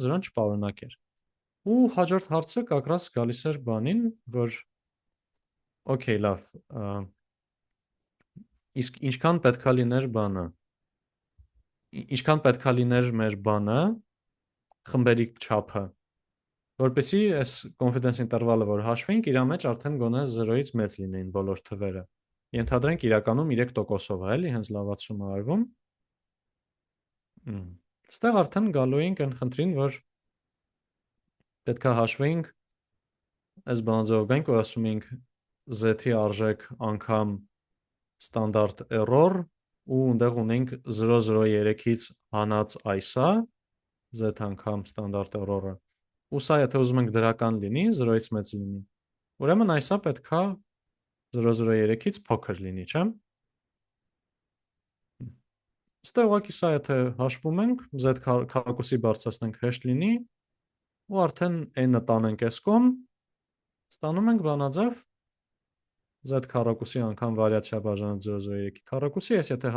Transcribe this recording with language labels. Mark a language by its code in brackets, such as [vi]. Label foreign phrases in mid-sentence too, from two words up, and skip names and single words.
[hy] 0-ն չպարունակեր։ Ու հաջորդ հարցը կակրաս գալիս էր բանին, որ օքեյ, լավ, իսկ ինչքան պետքա լիներ բանը, ինչքան պետքա լիներ մեր բանը, խմբերի չափը, որպեսզի այս [en] confidence interval-ը, [hy] որ հաշվենք, իր մեջ արդեն գոնե 0-ից մեծ լինեին բոլոր թվերը։ Ենթադրենք իրականում 3%-ով է, էլի, հենց լավացում է արվում։ Ստեղ արդեն գալու ենք այն խնդրին, որ պետքա հաշվենք այս բանաձևով գանք, որ ասում ենք z-ի արժեք անգամ [en] standard error [hy] ու այնտեղ ունենք 0.03-ից հանած այսա z անգամ [en] standard error-ը։ [hy] Ու սա եթե ուզում ենք դրական լինի, 0-ից մեծ լինի։ Ուրեմն այսա պետքա 0.03-ից փոքր լինի, չէ՞։ Ստեղ ուղղակի սա եթե հաշվում ենք, z քառակուսի բարձրացնենք հեշտ լինի, ու արդեն n-ը տանենք այս կողմ, ստանում ենք բանաձև z քառակուսի անգամ վարիացիա բաժանած 0.03-ի քառակուսի, այս եթե